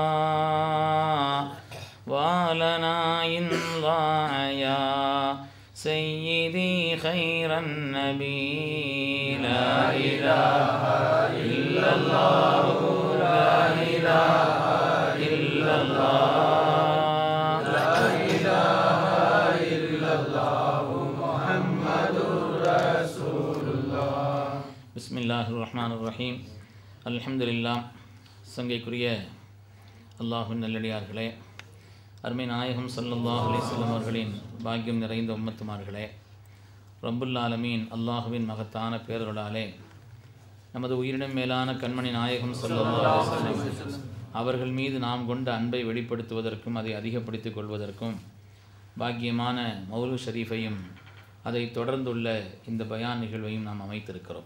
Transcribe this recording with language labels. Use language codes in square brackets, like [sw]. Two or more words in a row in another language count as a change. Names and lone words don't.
[ar] ولنا إن ضاع يا سيدي خير النبي لا إله إلا الله لا إله إلا الله لا إله إلا الله محمد رسول الله بسم الله الرحمن الرحيم அல்ஹம்துலில்லாஹ். [ta] சங்கைக்குரிய அல்லாஹ்வின் நல்லடியார்களே, அருமை நாயகம் [ar] صلى الله عليه وسلم [ta] அவர்களின் பாக்கியம் நிறைந்த உம்மத்துமார்களே, [ar] رب العالمين [ta] அல்லாஹ்வின் மகத்தான பேரருளாலே நமது உயிரினும் மேலான கண்மணி நாயகம் [ar] صلى الله عليه وسلم [ta] அவர்கள் மீது நாம் கொண்ட அன்பை வெளிப்படுத்துவதற்கும் அதை அதிகப்படுத்திக் கொள்வதற்கும் பாக்கியமான மௌலூத் ஷரீஃபையும் அதை தொடர்ந்துள்ள இந்த பயான் நிகழ்வையும் நாம் அமைத்திருக்கிறோம்.